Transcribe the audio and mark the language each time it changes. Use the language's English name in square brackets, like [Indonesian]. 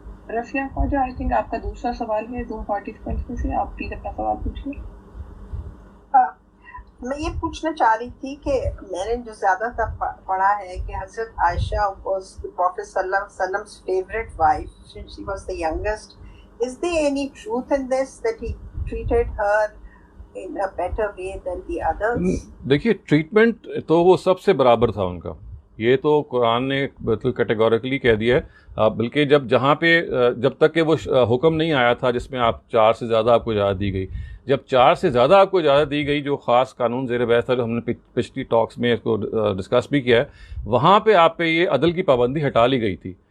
[Urdu] Rafia Khwaja, I think آپ کا دوسرا سوال ہے 2 پارٹیسپینٹس میں سے، آپ پلیز اپنا سوال پوچھیے. میں یہ پوچھنا چاہ رہی تھی کہ میں نے جو زیادہ تر پڑھا ہے کہ حضرت عائشہ [English] was the Prophet صلی اللہ علیہ وسلم's favorite wife since she was the youngest. Is there any truth in this that he treated her in a better way than the others? [Urdu] دیکھیے ٹریٹمنٹ تو وہ سب سے برابر تھا ان کا، یہ تو قرآن نے کیٹیگوریکلی کہہ دیا ہے. بلکہ جہاں پہ جب تک کہ وہ حکم نہیں آیا تھا جس میں آپ 4 سے زیادہ آپ کو اجازت دی گئی، جب 4 سے زیادہ آپ کو اجازت دی گئی جو خاص قانون زیر بحث تھا جو ہم نے پچھلی ٹاکس میں اس کو ڈسکس بھی کیا ہے، وہاں پہ آپ پہ یہ عدل کی پابندی ہٹا لی گئی تھی.